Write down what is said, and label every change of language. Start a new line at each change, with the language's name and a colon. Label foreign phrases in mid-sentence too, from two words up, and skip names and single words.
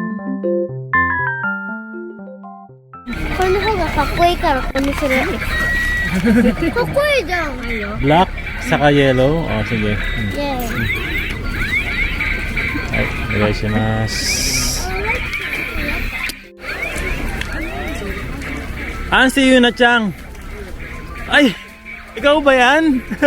Japanese: Ko の方がかっこいいからここにする。ここいいじゃん。
Filipino: Black, saka yellow. Oh, sige.
English: Yeah.
Filipino: Ay, onegaishimasu. Si Yuna-chan. Ay, ikaw ba yan?